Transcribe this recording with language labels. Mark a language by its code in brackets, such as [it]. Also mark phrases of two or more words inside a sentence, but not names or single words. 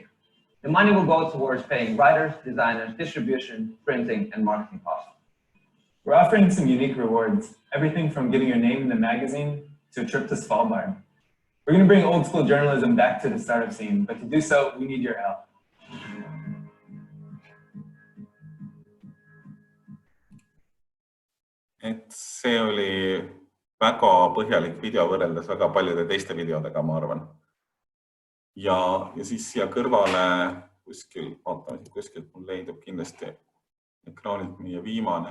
[en] The money will go towards paying writers, designers, distribution, printing, and marketing costs. We're offering some unique rewards, everything from getting your name in the magazine to a trip to Svalbard. We're going to bring old school journalism back to the startup scene, but to do so, we need your help. [et] Et see oli väga põhjalik video võrreldes väga paljude teiste videodega, ma arvan. Ja siis siia kõrvale kuskil, vaatame, kuskilt mul leidub kindlasti ekraanilt meie viimane.